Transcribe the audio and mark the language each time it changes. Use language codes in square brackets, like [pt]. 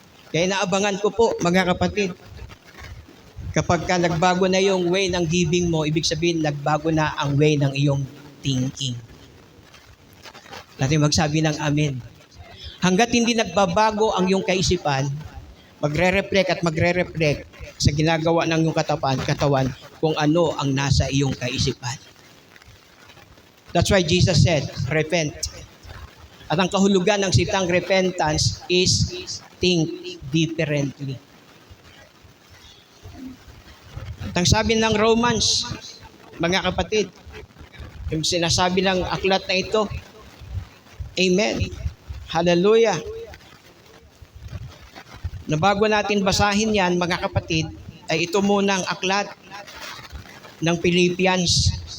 [tl] Kaya naabangan ko po, mga kapatid, kapag ka nagbago na yung way ng giving mo, ibig sabihin nagbago na ang way ng iyong thinking. Natin magsabi ng amen. Hanggat hindi nagbabago ang iyong kaisipan, magre-reflect sa ginagawa ng iyong katawan kung ano ang nasa iyong kaisipan. [en] That's why Jesus said, repent. [tl] At ang kahulugan ng sitang [en] repentance is think differently. [tl] At ang sabi ng Romans, mga kapatid, yung sinasabi ng aklat na ito, amen. Hallelujah. Na bago natin basahin yan, mga kapatid, ay ito muna ang aklat ng Philippians.